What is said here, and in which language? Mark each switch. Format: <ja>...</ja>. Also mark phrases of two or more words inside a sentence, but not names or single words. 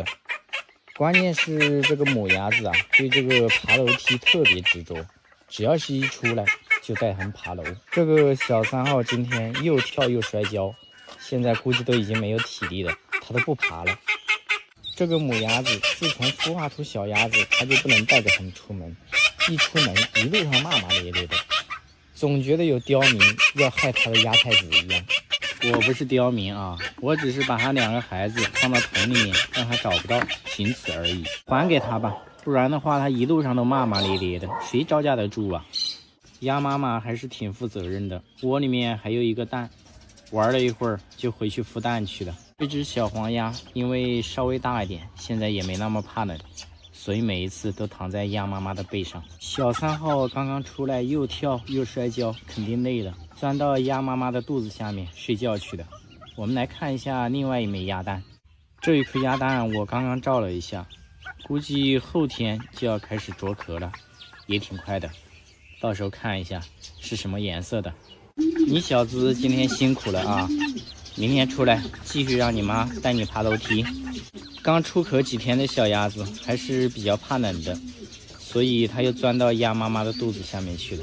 <zh>關鍵是這個母鴨子啊，對這個爬樓梯特別執着，只要是一出來就帶他們爬樓。這個小3號今天又跳又摔跤，現在估計都已經沒有體力了，它都不爬了。這個母鴨子自從孵化出小鴨子，它就不能帶着它們出門，一出門一路上罵罵咧咧的，總覺得有刁民要害它的鴨太子一樣。我不是刁民啊，我只是把它2個孩子放到桶裡面，讓它找不到，僅此而已。還給它吧，不然的話它一路上都罵罵咧咧的，誰招架得住啊？鴨媽媽還是挺負責任的，窩裡面還有一個蛋，玩了一會兒就回去孵蛋去了。這只小黃鴨因為稍微大一點，現在也沒那麼怕冷，所以每一次都躺在鴨媽媽的背上。小3號剛剛出來又跳又摔跤，肯定累了，鑽到鴨媽媽的肚子下面睡覺去了。我們來看一下另外一枚鴨蛋，這一顆鴨蛋我剛剛照了一下，估計後天就要開始着殼了，也挺快的。到時候看一下是什麼顏色的。你小子今天辛苦了啊！明天出来繼續讓你媽帶你爬樓梯。剛出殼幾天的小鴨子還是比較怕冷的，所以它又鑽到鴨媽媽的肚子下面去了。</zh>